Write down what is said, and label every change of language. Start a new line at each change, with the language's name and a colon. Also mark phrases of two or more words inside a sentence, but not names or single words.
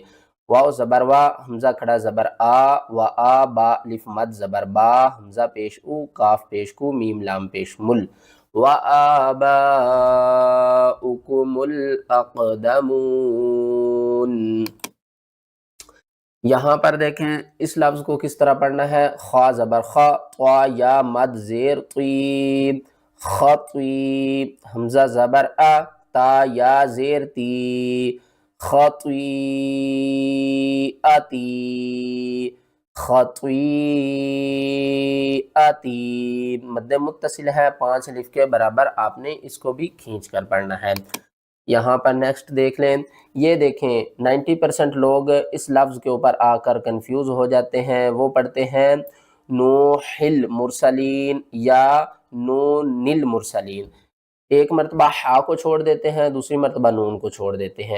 Urdu: واؤ زبر وا، ہمزہ کھڑا زبر آ، و آ با الف مد زبر با، ہمزہ پیش ء، کاف پیش کو، میم لام پیش مل.
Arabic: وآباؤكم الأقدمون.
Urdu: یہاں پر دیکھیں اس لفظ کو کس طرح پڑھنا ہے، خا زبر خا، طوا یا مد زیر طی، خطی، ہمزہ زبر ا، تا یا زیر تی، خطی اتی, خطیئتی، مد متصل ہے 5 الف کے برابر، آپ نے اس کو بھی کھینچ کر پڑھنا ہے۔ یہاں پر نیکسٹ دیکھ لیں، یہ دیکھیں 90% لوگ اس لفظ کے اوپر آ کر کنفیوز ہو جاتے ہیں، وہ پڑھتے ہیں
Arabic: نوح المرسلین
Urdu: یا
Arabic: نون المرسلین،
Urdu: ایک مرتبہ ہا کو چھوڑ دیتے ہیں، دوسری مرتبہ نون کو چھوڑ دیتے ہیں۔